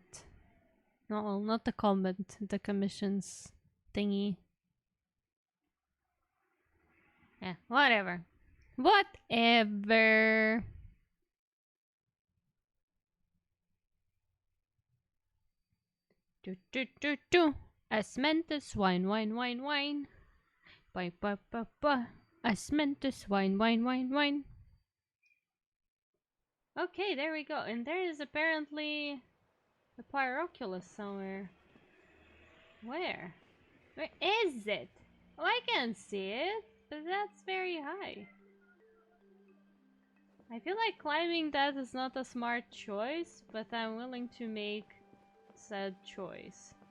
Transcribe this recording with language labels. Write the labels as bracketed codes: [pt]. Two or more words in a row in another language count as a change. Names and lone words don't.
[en] No, not the comment, the commissions thingy. Yeah, whatever. Whatever. Do. Asmentus wine. Asmentus wine. Okay, there we go. And there is apparently a Pyroculus somewhere. Where? Where is it? Oh, I can see it, but that's very high. I feel like climbing that is not a smart choice, but I'm willing to make said choice.